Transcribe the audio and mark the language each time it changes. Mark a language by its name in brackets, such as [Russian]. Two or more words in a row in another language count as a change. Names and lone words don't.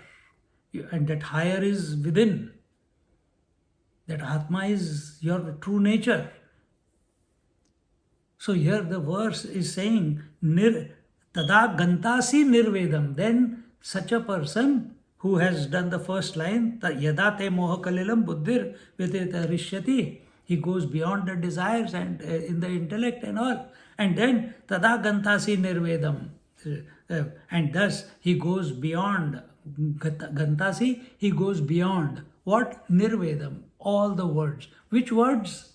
[English] And that higher is within. That Atma is your true nature. So here the verse is saying, [Sanskrit] tada gantasi nirvedam. [English] Then such a person who has done the first line, [Sanskrit] yada te moha kalilam buddhir videta rishyati, [English] he goes beyond the desires and in the intellect and all. And then [Sanskrit] tada gantasi nirvedam. [English] And thus he goes beyond Gantasi, he goes beyond what? Nirvedam, all the words. Which words?